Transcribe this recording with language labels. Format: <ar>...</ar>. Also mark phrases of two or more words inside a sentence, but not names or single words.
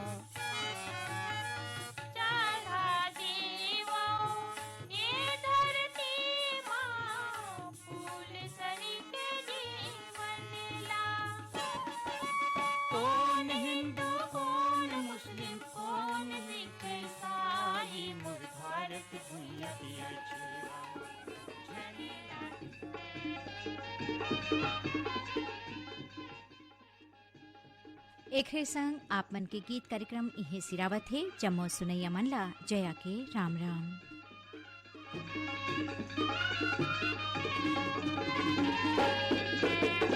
<hne>चढ़ा देवो ये धरती माँ फूल सरी के जीवन ला कौन हिंदू कौन मुस्लिम कौन सिख ईसाई मोर भारत भूइया पिया छेरामा झने एकरे संग आप मन के गीत कार्यक्रम इहे सिरावत है जम्मो सुनैया मनला जया के राम राम।</hne>